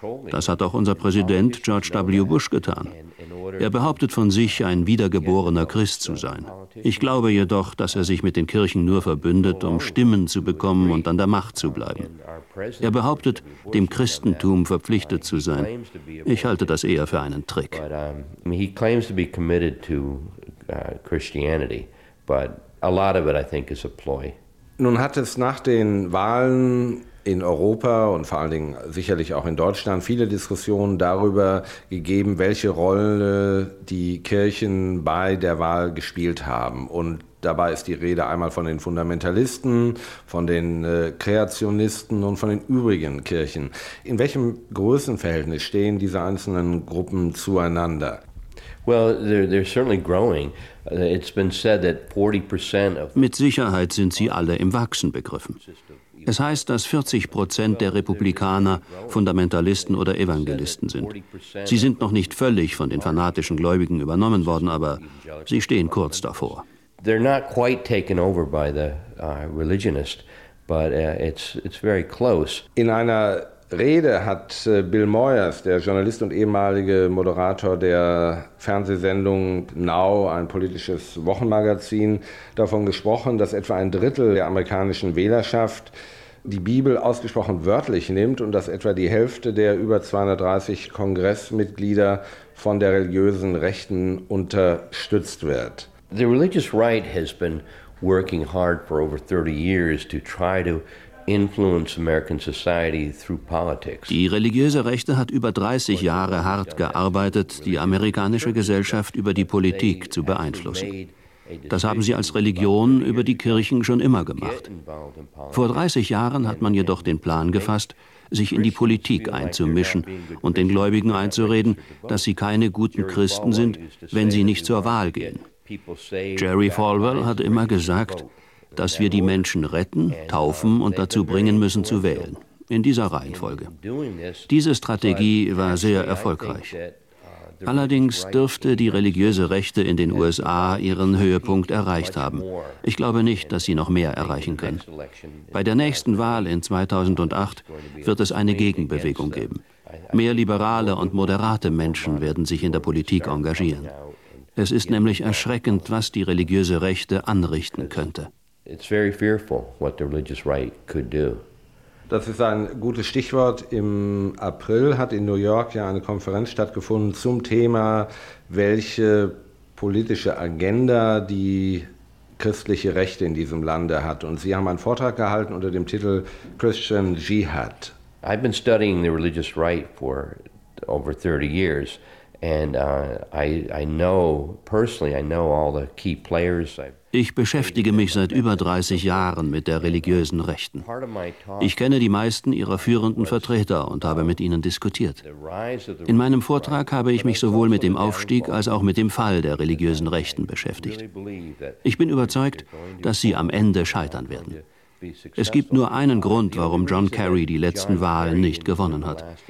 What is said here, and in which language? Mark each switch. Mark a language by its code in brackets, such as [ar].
[de] Das hat auch unser Präsident George W. Bush getan. Er behauptet von sich, ein wiedergeborener Christ zu sein. Ich glaube jedoch, dass er sich mit den Kirchen nur verbündet, um Stimmen zu bekommen und an der Macht zu bleiben. Er behauptet, dem Christentum verpflichtet zu sein. Ich halte das eher für einen Trick. [en] Christianity, but a lot of it, I think, is a ploy. [de] Nun hat es nach den Wahlen in Europa und vor allen Dingen sicherlich auch in Deutschland viele Diskussionen darüber gegeben, welche Rolle die Kirchen bei der Wahl gespielt haben. Und dabei ist die Rede einmal von den Fundamentalisten, von den Kreationisten und von den übrigen Kirchen. In welchem Größenverhältnis stehen diese einzelnen Gruppen zueinander? [en] Well, they're certainly growing. It's been said that 40% of [de] mit Sicherheit sind sie alle im Wachsen begriffen. Es heißt, dass 40% der Republikaner Fundamentalisten oder Evangelisten sind. Sie sind noch nicht völlig von den fanatischen Gläubigen übernommen worden, aber sie stehen kurz davor. [en] They're not quite taken over by the religionist, but it's very close. [de] In einer Rede hat Bill Moyers, der Journalist und ehemalige Moderator der Fernsehsendung Now, ein politisches Wochenmagazin, davon gesprochen, dass etwa ein Drittel der amerikanischen Wählerschaft die Bibel ausgesprochen wörtlich nimmt und dass etwa die Hälfte der über 230 Kongressmitglieder von der religiösen Rechten unterstützt wird. [en] The religious right has been working hard for over 30 years to try to influence American society through politics. [de] Die religiöse Rechte hat über 30 Jahre hart gearbeitet, die amerikanische Gesellschaft über die Politik zu beeinflussen. Das haben sie als Religion über die Kirchen schon immer gemacht. Vor 30 Jahren hat man jedoch den Plan gefasst, sich in die Politik einzumischen und den Gläubigen einzureden, dass sie keine guten Christen sind, wenn sie nicht zur Wahl gehen. Jerry Falwell hat immer gesagt, dass wir die Menschen retten, taufen und dazu bringen müssen zu wählen, in dieser Reihenfolge. Diese Strategie war sehr erfolgreich. Allerdings dürfte die religiöse Rechte in den USA ihren Höhepunkt erreicht haben. Ich glaube nicht, dass sie noch mehr erreichen können. Bei der nächsten Wahl in 2008 wird es eine Gegenbewegung geben. Mehr liberale und moderate Menschen werden sich in der Politik engagieren. Es ist nämlich erschreckend, was die religiöse Rechte anrichten könnte. [en] It's very fearful what the religious right could do. [de] Das ist ein gutes Stichwort. Im April hat in New York ja eine Konferenz stattgefunden zum Thema, welche politische Agenda die christliche Rechte in diesem Lande hat. Und Sie haben einen Vortrag gehalten unter dem Titel Christian Jihad. [en] I've been studying the religious right for over 30 years. And I know personally, I know all the key players. [de] Ich beschäftige mich seit über 30 Jahren mit der religiösen Rechten. Ich kenne die meisten ihrer führenden Vertreter und habe mit ihnen diskutiert. In meinem Vortrag habe ich mich sowohl mit dem Aufstieg als auch mit dem Fall der religiösen Rechten beschäftigt. Ich bin überzeugt, dass sie am Ende scheitern werden. Es gibt nur einen Grund, warum John Kerry die letzten Wahlen nicht gewonnen hat.